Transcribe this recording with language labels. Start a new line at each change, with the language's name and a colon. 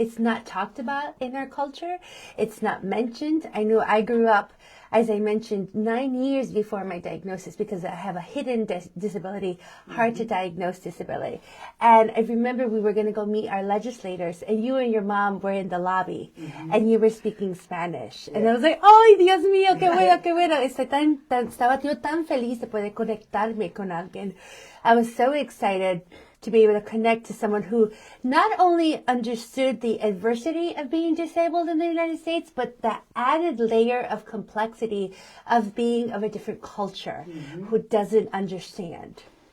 English: It's not talked about in our culture. It's not mentioned. I know I grew up, as I mentioned, 9 years before my diagnosis because I have a hidden disability, hard to diagnose disability. And I remember we were going to go meet our legislators, and you and your mom were in the lobby, and you were speaking Spanish. Yeah. And I was like,
Spanish: ¡ay, Dios mío, qué bueno, qué bueno! Estaba yo tan feliz de poder conectarme con alguien.
English: I was so excited to be able to connect to someone who not only understood the adversity of being disabled in the United States, but the added layer of complexity of being of a different culture, who doesn't understand.